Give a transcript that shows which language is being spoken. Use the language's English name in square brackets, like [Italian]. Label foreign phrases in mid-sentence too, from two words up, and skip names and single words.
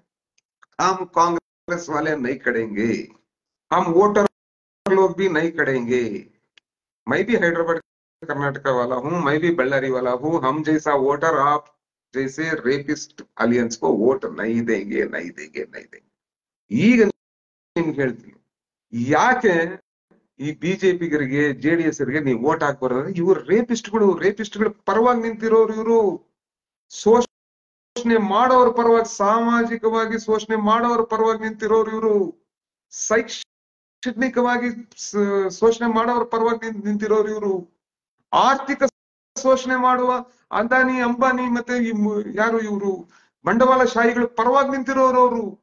[Hindi] हम कांग्रेस वाले नहीं करेंगे, हम वोटर लोग भी नहीं करेंगे। मैं भी हैदराबाद कर्नाटका वाला हूं, मैं भी बल्लारी वाला हूं। हम जैसा वोटर आप जैसे [English] rapist alliance [Hindi] को वोट नहीं देंगे, नहीं देंगे, नहीं देंगे। [Kannada] ಈಗ ನಿಮ್ಗೆ ಹೇಳ್ತೀನಿ, ಯಾಕೆ ಈ ಬಿಜೆಪಿಗರಿಗೆ ಜೆಡಿಎಸ್ ಗೆ ನೀವು ವೋಟ್ ಹಾಕ್ಬಾರ್ದು? ಇವರು ರೇಪಿಸ್ಟ್ಗಳು ಪರವಾಗಿ ನಿಂತಿರೋರು, ಇವರು ಶೋಷಣೆ ಮಾಡೋರ ಪರವಾಗಿ, ಸಾಮಾಜಿಕವಾಗಿ ಶೋಷಣೆ ಮಾಡೋರ ಪರವಾಗಿ ನಿಂತಿರೋರು, ಇವರು ಶೈಕ್ಷಣಿಕವಾಗಿ ಶೋಷಣೆ ಮಾಡೋರ ಪರವಾಗಿ ನಿಂತಿರೋರು, ಇವರು ಆರ್ಥಿಕ ಶೋಷಣೆ ಮಾಡುವ ಅದಾನಿ, ಅಂಬಾನಿ ಮತ್ತೆ ಯಾರು ಇವರು ಬಂಡವಾಳ ಶಾಹಿಗಳ ಪರವಾಗಿ ನಿಂತಿರೋರು ಅವರು.